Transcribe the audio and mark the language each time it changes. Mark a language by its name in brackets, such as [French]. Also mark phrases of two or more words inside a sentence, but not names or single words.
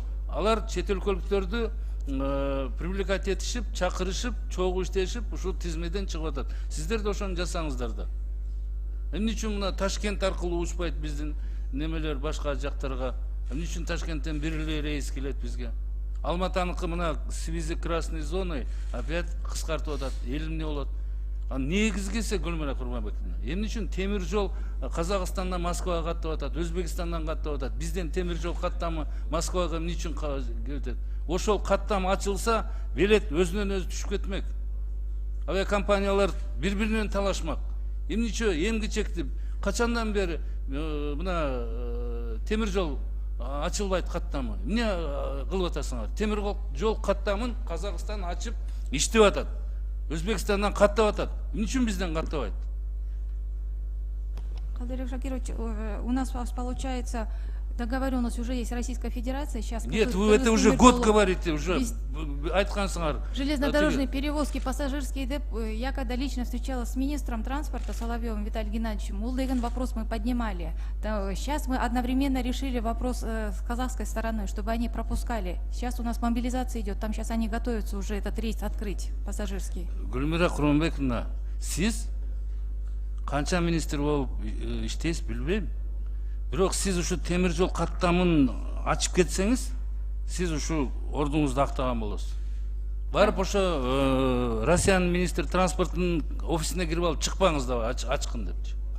[Kyrgyz] Алар чет өлкөлүктөрдү привлекать этишип, чакырышып, чогуу иштешип, ушул тизмеден чыгып атат. Сиздер да ошону жасаңыздар да. Эмне үчүн мына Ташкент аркылуу учпайт биздин немелер башка жактарга? Эмне үчүн Ташкенттен бир эле рейс келет бизге? Алматаныкы мына [Russian] связи красной зоной опять [Kyrgyz] кыскартып атат. Эл эмне болот? Негизгиси Гүлмира Курманбековна. Эмне үчүн темир жол Казакстандан Москвага каттап атат, Өзбекстандан каттап атат. Бизден темир жол каттамы Москвага эмне үчүн кетет? Ошол каттам ачылса, билет өзүнөн өзү түшүп кетмек. Авиакомпаниялар бири-биринен талашмак. Эмнече эмгичекти качандан бери мына темир жол ачылбайт каттамы? Эмне кылып атасыңар? Темир жол каттамын Казакстан ачып иштеп атат. Өзбекстандан каттап атат. Эмне үчүн бизден каттабайт? Кадырбек Шакирович, [Russian] у нас получается договоренность уже есть Российская Федерация. Сейчас нет, вы это уже год говорите, уже айткансыңар. Железнодорожные перевозки, пассажирские деп. Я когда лично встречалась с министром транспорта Соловьевым Виталием Геннадьевичем, Улдыган вопрос мы поднимали. Сейчас мы одновременно решили вопрос с казахской стороны, чтобы они пропускали. Сейчас у нас мобилизация идет, там сейчас они готовятся уже этот рейс открыть, пассажирский. [Kyrgyz] Гүлмира Курманбековна, сиз канча министр болуп иштейсиз билбейм. Бирок сиз ушу темир жол каттамын ачып кетсеңиз, сиз ушу ордуңузду актаган болосуз. Барып ошо Россиянын министр транспорттун офисине кирип алып чыкпаңыз да ачкын депчи.